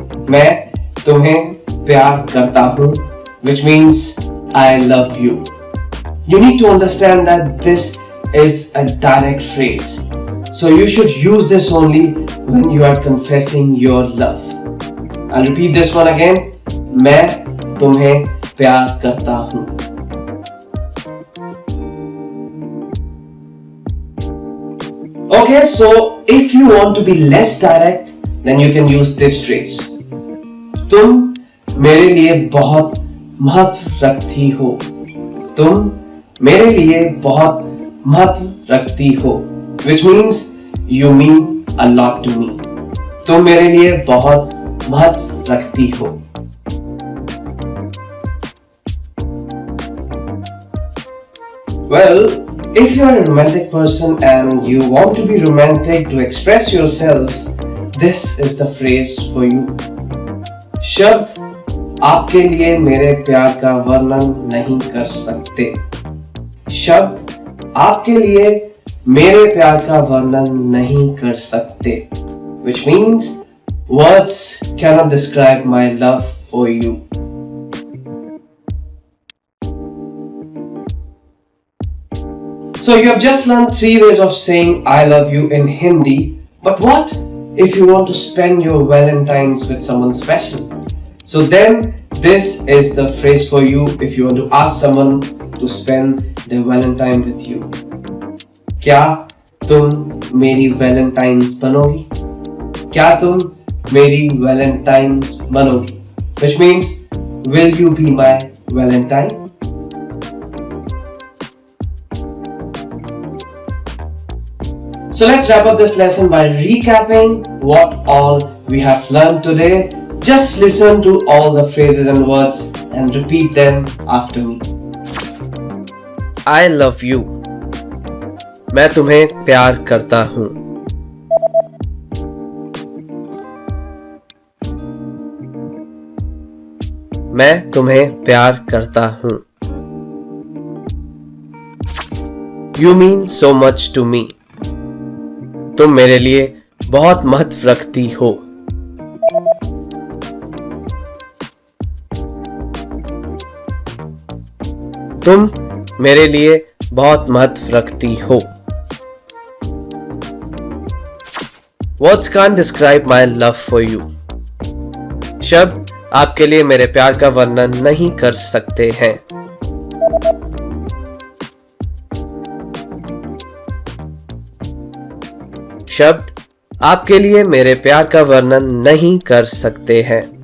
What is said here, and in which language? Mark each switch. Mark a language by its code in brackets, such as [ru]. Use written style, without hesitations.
[hi] मैं तुम्हें प्यार करता हूँ, [en] which means I love you. You need to understand that this is a direct phrase. So you should use this only when you are confessing your love. I'll repeat this one again. [hi] मैं तुम्हें प्यार करता हूँ. [en] Okay, so if you want to be less direct, then you can use this phrase. [hi] तुम मेरे लिए बहुत महत्व रखती हो. तुम मेरे लिए बहुत महत्व रखती हो, [en] which means you mean a lot to me. [hi] तुम मेरे लिए बहुत महत्व रखती हो. [en] Well, if you are a romantic person and you want to be romantic to express yourself, this is the phrase for you. [hi] शब्द आपके लिए मेरे प्यार का वर्णन नहीं कर सकते. शब्द आपके लिए मेरे प्यार का वर्णन नहीं कर सकते, [en] which means words cannot describe my love for you. So you have just learned 3 ways of saying I love you in Hindi. But what if you want to spend your Valentine's with someone special? So then this is the phrase for you if you want to ask someone to spend their Valentine with you. [hi] क्या तुम मेरी Valentine's बनोगी? क्या तुम मेरी Valentine's बनोगी? [en] Which means, will you be my Valentine? So let's wrap up this lesson by recapping what all we have learned today. Just listen to all the phrases and words and repeat them after me. I love you. [hi] मैं तुम्हें प्यार करता हूँ. मैं तुम्हें प्यार करता हूँ. [en] You mean so much to me. [hi] तुम मेरे लिए बहुत महत्व रखती हो. तुम मेरे लिए बहुत महत्व रखती हो. [en] Words can't describe my love for you. [hi] शब्द आपके लिए मेरे प्यार का वर्णन नहीं कर सकते हैं. शब्द आपके लिए मेरे प्यार का वर्णन नहीं कर सकते हैं.